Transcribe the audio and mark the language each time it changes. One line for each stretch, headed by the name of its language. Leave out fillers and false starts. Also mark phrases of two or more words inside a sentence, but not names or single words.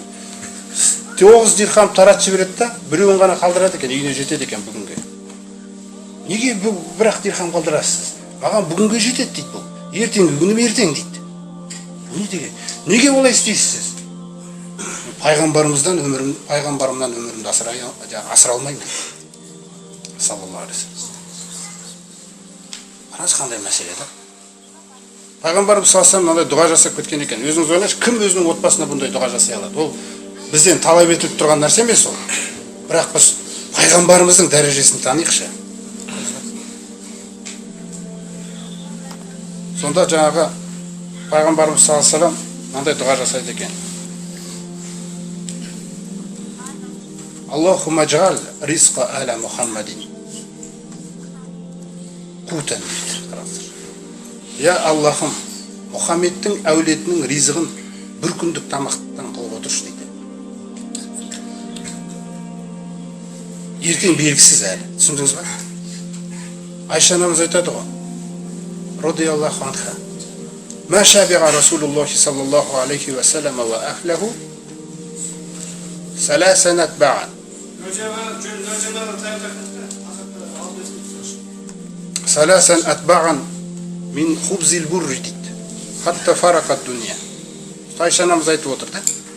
Kazakh: 9 дирхам таратшы береді да, біреуін ғана қалдырады екен, үйіне жетеді екен бүгінге. Неге бірақ дирхам қалдырасыз? Маған бүгінге жетеді дейді бұл. Ертеңгі күнім ертең дейді. Неге олай істейсіз? Пайғамбарымнан өмірімді асыра алмаймын.
Arabic: صلى الله عليه وسلم.
Kazakh: Қараңыз қандай мәселе да? Пайғамбарымыз
Arabic: صلى الله عليه وسلم
Kazakh: мынандай дұға жасап кеткен екен. Өзіңіз ойлаңызшы, кім өзінің отбасына бұндай дұға жасай алады? Ол бізден талап етіліп тұрған нәрсе емес ол. Бірақ біз пайғамбарымыздың дәрежесін таниықшы. Сонда жаңағы пайғамбарымыз
Arabic: صلى الله عليه وسلم
Kazakh: мынандай дұға жасайды екен.
Arabic: اللهم اجعل رزق آل محمد قوتا.
Kazakh: Я Аллахым, Мұхаммедтің әулетінің ризығын бір күндік тамақтан қылып отыршы дейді. ертең белгісіз әлі. Түсіндіңіз ба? Айша анамыз айтады ғой,
Arabic: رضي الله عنها ما شبع رسول الله صلى الله عليه وسلم وأهله ثلاثا تباعا. ثلاثا تباعا من خبز البر дейді. حتى فارق الدنيا.
Kazakh: Айша анамыз айтып отыр да.